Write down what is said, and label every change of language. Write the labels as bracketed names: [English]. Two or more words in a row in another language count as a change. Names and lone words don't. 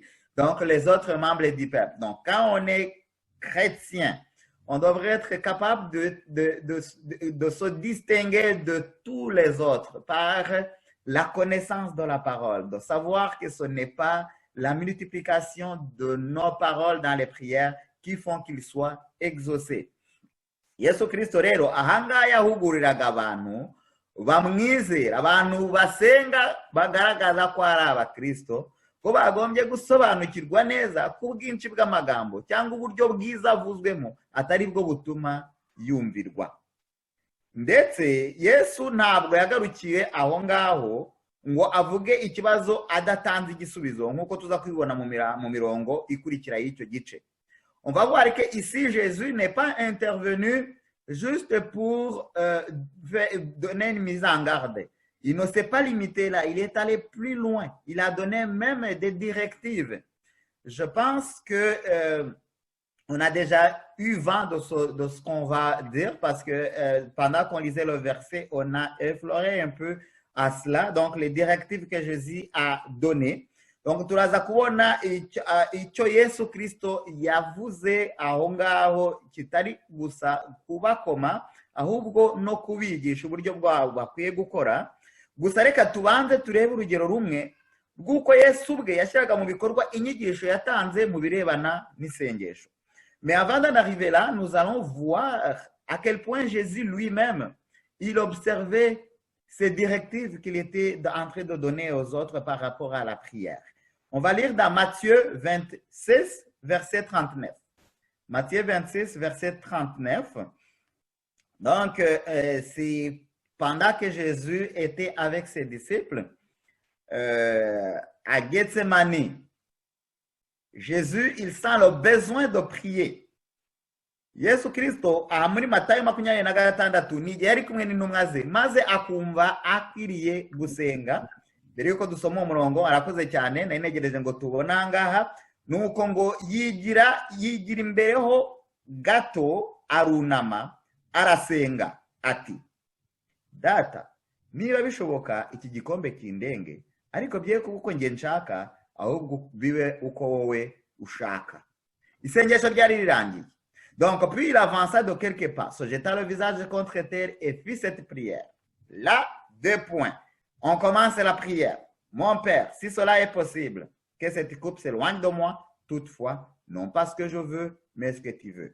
[French] Donc, les autres membres du peuple. Donc, quand on est chrétien, on devrait être capable de se distinguer de tous les autres par la connaissance de la parole, de savoir que ce n'est pas la multiplication de nos paroles dans les prières qui font qu'ils soient exaucés. [Kinyarwanda] Yesu Kristo rero ahangaha yahuguriraga abantu bamwizera, abantu basenga bagaragaza ko ari abakristo, ko bagombye gusobanukirwa neza ko ubwinshi bw'amagambo cyangwa uburyo bwiza avuzwemo atari bwo butuma yumvirwa. Ndetse Yesu ntabwo yagarukiye aho ngaho ngo avuge ikibazo adatanze igisubizo nk'uko tuza kubibona mu mirongo ikurikira y'icyo gice. [French] On va voir que ici Jésus n'est pas intervenu juste pour donner une mise en garde. Il ne s'est pas limité là, il est allé plus loin. Il a donné même des directives. Je pense que on a déjà eu vent de ce qu'on va dire parce que pendant qu'on lisait le verset, on a effleuré un peu à cela. Donc, les directives que Jésus a données. Donc, [Kinyarwanda] turaza kubona icyo Yesu Kristo yavuze aho ngaho kitari gusa kubakoma ahubwo no kubigisha uburyo bwabo bakwiye gukora. Gusa reka tubanze turebe urugero rumwe rw'uko Yesu ubwe yashyiraga mu bikorwa inyigisho yatanze mu birebana n'isengesho. [French] Mais avant d'en arriver là, nous allons voir à quel point Jésus lui-même, il observait ces directives qu'il était en train de donner aux autres par rapport à la prière. On va lire dans Matthieu 26, verset 39. Matthieu 26, verset 39. Donc, c'est pendant que Jésus était avec ses disciples à Gethsemane. Jésus, il sent le besoin de prier. [Kinyarwanda] Yesu Kristo aha muri Matayo 26 ni yari kumwe n'intumwa ze maze akumva akwiriye gusenga. Mbere yuko dusoma umurongo arakoze cyane nari negereje ngo tubona ngaha nuko ngo yigira imbereho gato arunama arasenga ati data niba bishoboka iki gikombe kindenge ariko bye kuko nge nshaka ahubwo bibe uko wowe ushaka. Isengesho ryari rirangiye. [French] Donc puis il avança de quelques pas, se jeta le visage contre terre et fit cette prière. Là, 2 points. On commence la prière. Mon Père, si cela est possible, que cette coupe s'éloigne de moi, toutefois, non pas ce que je veux, mais ce que tu veux.